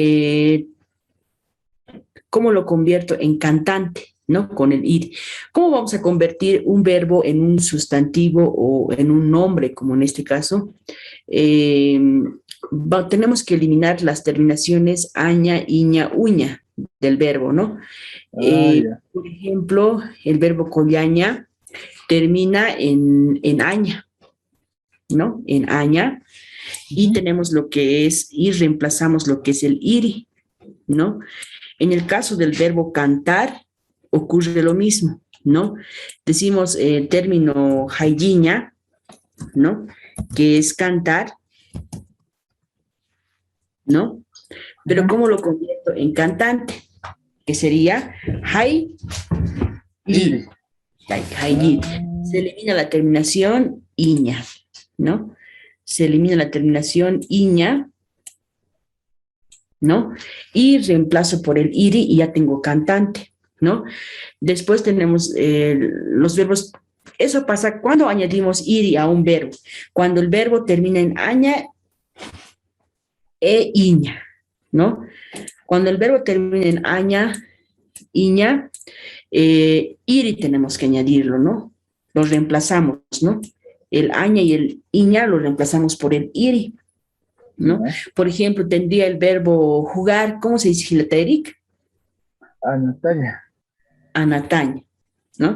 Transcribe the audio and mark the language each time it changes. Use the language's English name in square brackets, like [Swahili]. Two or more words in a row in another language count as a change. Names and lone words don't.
[Spanish] ¿Cómo lo convierto en cantante? ¿No? Con el ir. ¿Cómo vamos a convertir un verbo en un sustantivo o en un nombre, como en este caso? Eh, tenemos que eliminar las terminaciones aña, iña, uña del verbo, ¿no? Ah, ya. Por ejemplo, el verbo collaña termina en aña, ¿no? En aña. Y Ujú. tenemos lo que es, y reemplazamos lo que es el iri, ¿no? En el caso del verbo cantar, ocurre lo mismo, ¿no? Decimos el término jaigiña, ¿no? Que es cantar, ¿no? Pero Ujú. ¿cómo lo convierto en cantante? Que sería hai Iri. [Aymara] yi, hai yi. Se [Spanish] Ah, elimina la terminación iña, ¿no? Se elimina la terminación iña, ¿no? Y reemplazo por el iri y ya tengo cantante, ¿no? Después tenemos los verbos. Eso pasa cuando añadimos iri a un verbo. Cuando el verbo termina en aña e iña, ¿no? Cuando el verbo termina en aña, iña, iri tenemos que añadirlo, ¿no? Lo reemplazamos, ¿no? El aña y el iña lo reemplazamos por el iri, ¿no? ya. Por ejemplo, tendría el verbo jugar, ¿cómo se dice, Gileta Eric? Ah, Natalia. Anataña, ¿no?